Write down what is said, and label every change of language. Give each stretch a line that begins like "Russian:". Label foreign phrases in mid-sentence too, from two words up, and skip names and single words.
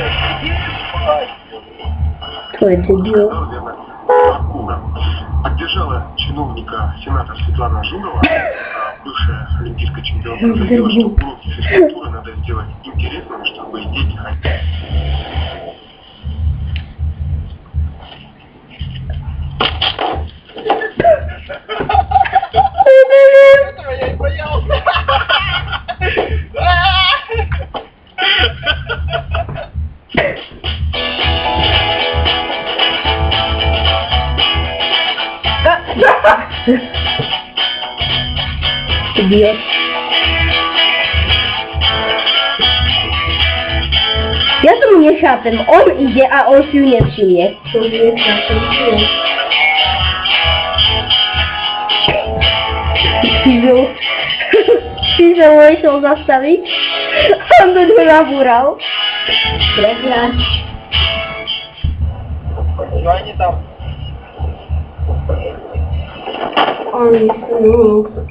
Slovak: To je debil.
Russian: Поддержала чиновника Сената Светлана Ажурова, бывшая олимпийская чемпионка, заявила, что уроки физкультуры надо сделать интересными, чтобы и дети ходили. Этого я и боялся.
Slovak: Idiot. Ja tomu nechápem, on ide a on si ju nevšimne. To je na Čiže ho išiel zastaviť, on do ňu nabúral. Prehľad.
Russian: Ну они там.
Slovak: Oni sú.